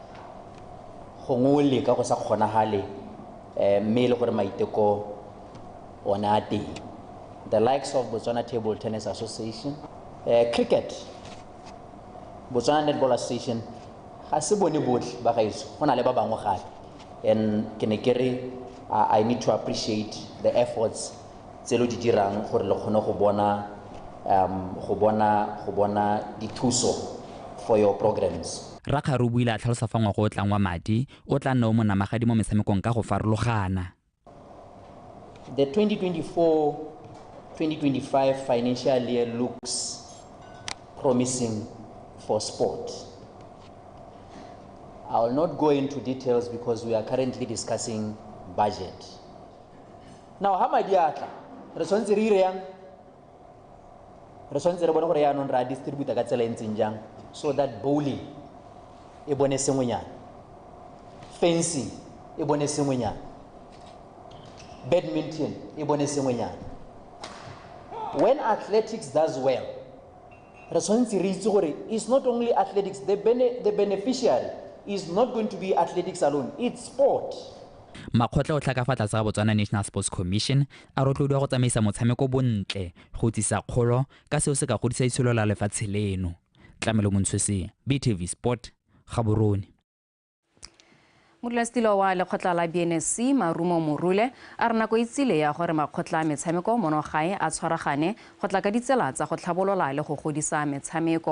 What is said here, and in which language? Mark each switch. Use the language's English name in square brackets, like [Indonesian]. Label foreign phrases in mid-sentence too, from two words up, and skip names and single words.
[English] The likes of Botswana Table Tennis Association, cricket, Botswana Netball Association, and I need to appreciate the efforts [Tswana] tselo di dirang gore le kgone go bona dithuso [English] for your programs. [Tswana] Rakgare o buile a tlhalosa fa ngwaga o tlang wa madi o tla nna o mo namagadi mo metshamekong ka go farologana. [English] The 2024-2025 financial year looks promising for sport. I will not go into details because we are currently discussing budget. Now, how much yata? [Tswana] Response re bona gore ya non ra distributor ka tsela entseng jang [English] so that [Tswana] bowling e bone sengwenyana, fencing e bone sengwenyana, badminton e bone sengwenyana. [English] When athletics does well, response [Tswana] re itse gore [English] it's not only athletics, the beneficiary is not going to be athletics alone, it's sport. [Tswana] Makgotla o tlhaka fa tlase ga Botswana National Sports Commission a rotloediwa go tsamaisa motshameko bontle go tsisa kgolo ka seo se ka godisa itsholo la lefatshe leno. Tlamelo Montshwese, BTV Sport, Gaborone. Modulasetilo wa lekgotla la BNC Marumo Morule a re nako itsile ya gore makgotla a metshameko mono gae a tshwaragane go tla ka ditsela tsa go tlhabolola le go godisa metshameko.